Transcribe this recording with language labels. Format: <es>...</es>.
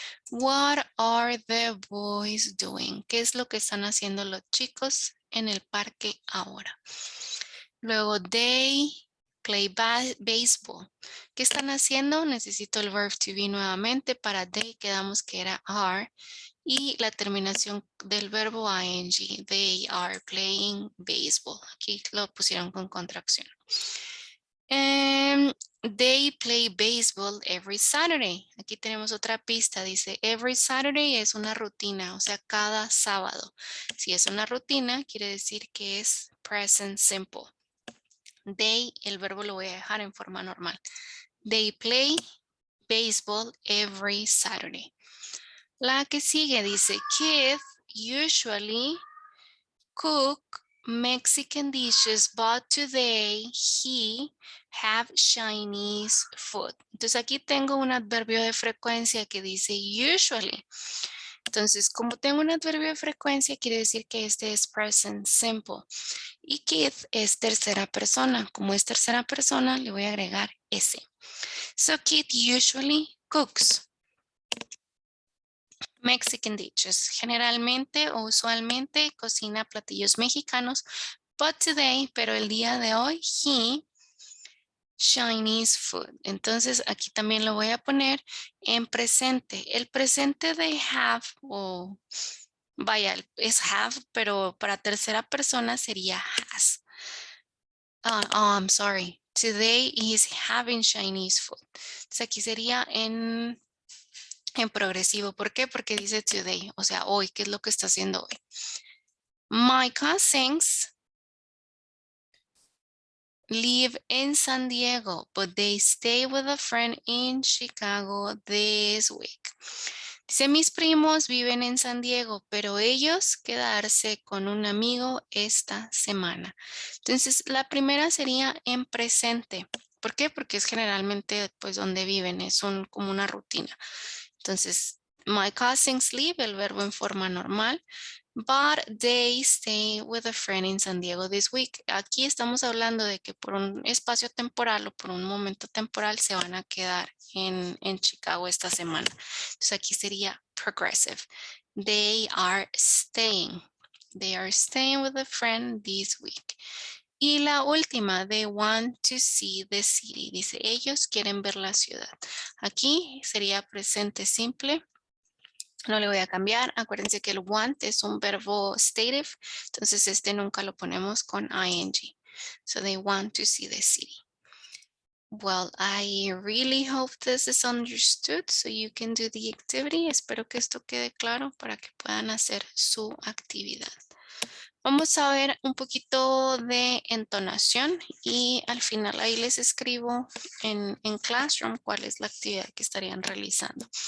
<en>What are the boys doing?</en> <es>¿Qué es lo que están haciendo los chicos en el parque ahora? Luego</es> <en>they play baseball.</en> <es>¿Qué están haciendo? Necesito el verb to be nuevamente. Para they quedamos que era are. Y la terminación del verbo ing.</es> <en>They are playing baseball.</en> <es>Aquí lo pusieron con contracción.</es> <en>They play baseball every Saturday.</en> <es>Aquí tenemos otra pista. Dice every Saturday es una rutina, o sea, cada sábado. Si es una rutina, quiere decir que es present simple. They, el verbo lo voy a dejar en forma normal.</es> <en>They play baseball every Saturday.</en> <es>La que sigue dice,</es> <en>kids usually cook Mexican dishes, but today he have Chinese food.</en> <es>Entonces aquí tengo un adverbio de frecuencia que dice usually. Entonces, como tengo un adverbio de frecuencia, quiere decir que este es present simple. Y Kid es tercera persona. Como es tercera persona, le voy a agregar S.</es> <en>So Kid usually cooks Mexican dishes.</en> <es>Generalmente o usualmente cocina platillos mexicanos.</es> <en>But today,</en> <es>pero el día de hoy,</es> <en>he Chinese food.</en> <es>Entonces aquí también lo voy a poner en presente. El presente de have o vaya, es have, pero para tercera persona sería has.</es> <en>I'm sorry. Today is having Chinese food.</en> <es>Entonces aquí sería en progresivo. ¿Por qué? Porque dice today, o sea, hoy, ¿qué es lo que está haciendo hoy?</es> <en>My cousins live in San Diego, but they stay with a friend in Chicago this week.</en> <es>Dice, mis primos viven en San Diego, pero ellos quedarse con un amigo esta semana. Entonces, la primera sería en presente. ¿Por qué? Porque es generalmente pues donde viven, es como una rutina. Entonces,</es> <en>my cousins live,</en> <es>el verbo en forma normal.</es> <en>But they stay with a friend in San Diego this week.</en> <es>Aquí estamos hablando de que por un espacio temporal o por un momento temporal se van a quedar en Chicago esta semana. Entonces aquí sería progressive.</es> <en>They are staying. They are staying with a friend this week.</en> <es>Y la última,</es> <en>they want to see the city.</en> <es>Dice, ellos quieren ver la ciudad. Aquí sería presente simple. No le voy a cambiar. Acuérdense que el want es un verbo stative. Entonces este nunca lo ponemos con ing.</es> <en>So they want to see the city. Well, I really hope this is understood so you can do the activity.</en> <es>Espero que esto quede claro para que puedan hacer su actividad. Vamos a ver un poquito de entonación y al final ahí les escribo en Classroom cuál es la actividad que estarían realizando.</es>